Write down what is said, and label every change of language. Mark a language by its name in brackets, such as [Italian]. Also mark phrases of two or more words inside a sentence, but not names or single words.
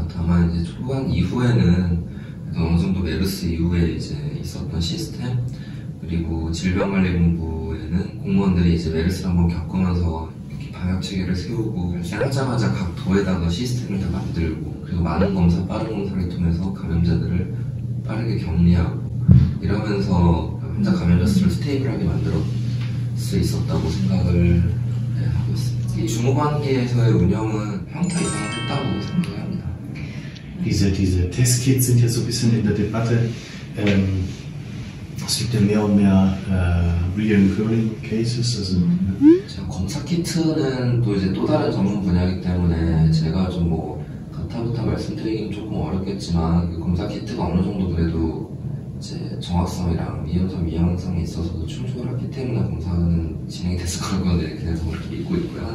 [Korean] 다만 이제 초반 이후에는 어느 정도 메르스 이후에 이제 있었던 시스템 그리고 질병관리본부에는 공무원들이 이제 메르스를 한번 겪으면서 이렇게 방역 체계를 세우고 하자마자 각 도에다가 시스템을 다 만들고 그리고 많은 검사, 빠른 검사를 통해서 감염자들을 빠르게 격리하고 이러면서 환자 감염자 수를 스테이블하게 만들 수 있었다고 생각을 하고 있습니다. 이 주무관계에서의 운영은 평타 이상을 했다고 생각을 합니다. [German] Diese Testkits sind ja so ein bisschen in der Debatte. Es gibt ja mehr und mehr [English] recurring cases. [German] Also, [Korean] 검사 키트는 또 이제 또 다른 전문 분야이기 때문에 제가 좀 뭐 가타부타 말씀드리긴 조금 어렵겠지만 그 검사 키트가 어느 정도 그래도 이제 정확성이랑 미연성이 있어서도 충족을 했기 때문에 검사는 진행이 됐을 거라고 계속 그렇게 믿고 있고요.